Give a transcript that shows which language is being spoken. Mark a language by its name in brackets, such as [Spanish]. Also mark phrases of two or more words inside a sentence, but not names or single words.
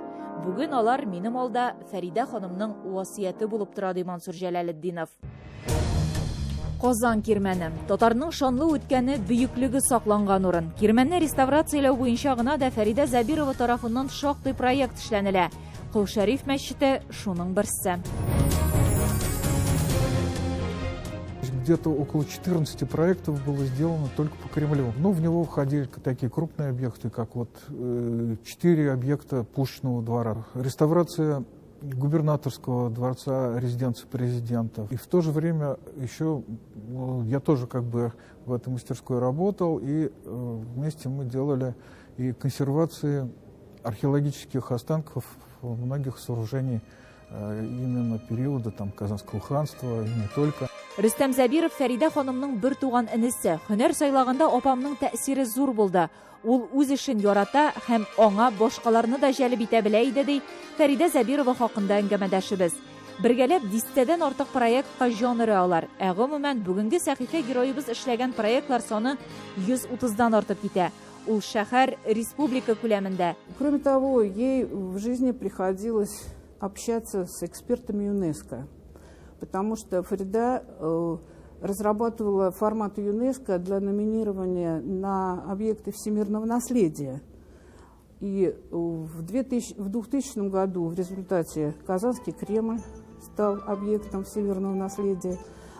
[Tatar] Бүген алар минем алда Фәридә ханымның васыяте булып тора, ди Мансур Җәләлетдинов. Казан кирмәне. Татарның шанлы үткәне, бөеклеге сакланган урын. Кирмәнне реставрацияләү буенча гына да Фәридә Забирова тарафыннан шактый проект эшләнелә. Кол Шәриф мәчете шуның берсе. [Russian] Где-то около 14 проектов было сделано только по Кремлю. Но в него входили такие крупные объекты, как вот 4 объекта Пушечного двора. Реставрация губернаторского дворца, резиденции президента. И в то же время еще я тоже как бы в этой мастерской работал, и вместе мы делали и консервации археологических останков многих сооружений именно периода там Казанского ханства и не только. [Tatar] Рөстәм Забиров Фәридә ханымның бер туган энесе. Һөнәр сайлаганда апамның тәэсире зур булды. Ул үз эшен ярата һәм аңа башкаларны да җәлеп итә белә иде, ди Фәридә Забирова хакында әңгәмәдәшебез. Бергәләп 10-тәдән артык проектка җан өрә алар. Гомумән бүгенге сәхифә героебыз эшләгән проектлар саны 130-дан артып китә. Ул шәһәр республика күләмендә. [Russian] Кроме того, ей в жизни приходилось общаться с экспертами ЮНЕСКО, потому что Фарида разрабатывала формат ЮНЕСКО для номинирования на объекты всемирного наследия. И в 2000 году в результате Казанский Кремль стал объектом всемирного наследия.